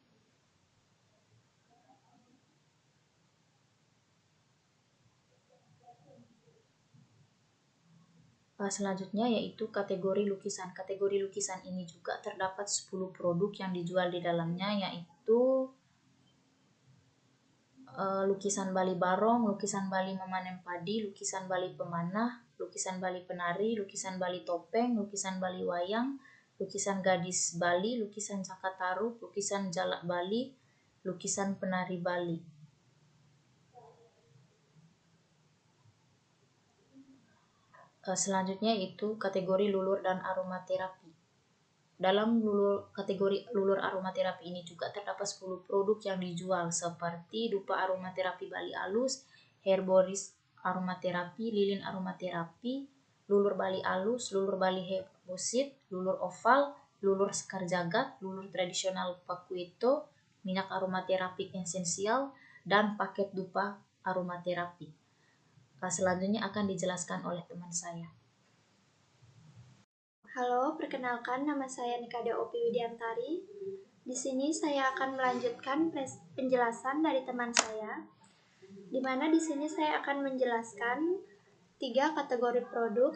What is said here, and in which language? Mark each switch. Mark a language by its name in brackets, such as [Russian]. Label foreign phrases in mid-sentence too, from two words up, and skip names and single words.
[Indonesian] Selanjutnya yaitu kategori lukisan. Kategori lukisan ini juga terdapat 10 produk yang dijual di dalamnya, yaitu lukisan Bali Barong, lukisan Bali memanen padi, lukisan Bali pemanah, lukisan Bali penari, lukisan Bali topeng, lukisan Bali wayang, lukisan gadis Bali, lukisan Cakataru, lukisan Jalak Bali, lukisan penari Bali. Selanjutnya itu kategori lulur dan aromaterapi. Dalam kategori lulur aromaterapi ini juga terdapat 10 produk yang dijual seperti dupa aromaterapi Bali alus, herboris aromaterapi, lilin aromaterapi, lulur Bali alus, lulur Bali herbosit, lulur oval, lulur sekar jagat, lulur tradisional pakuito, minyak aromaterapi esensial, dan paket dupa aromaterapi. Selanjutnya akan dijelaskan oleh teman saya. Halo, perkenalkan nama saya Nikade Opi Widiantari. Di sini saya akan melanjutkan penjelasan dari teman saya, di mana di sini saya akan menjelaskan 3 kategori produk.